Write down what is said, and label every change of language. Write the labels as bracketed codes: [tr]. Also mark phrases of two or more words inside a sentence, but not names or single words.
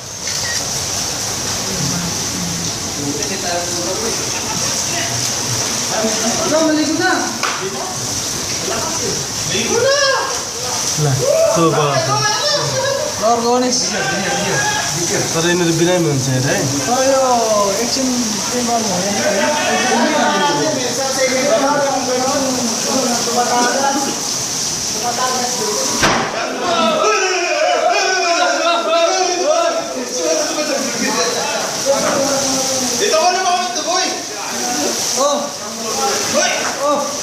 [tl] maligo na. Ligo na! [ms] Lah, tuh bawa. Organis. [ne] तर यिनीहरू बिरामी हुन्छ है तर यो एकछिन के गर्नु [tl] Ito ko na moment to boy! Oh! [en] Boy! Oh!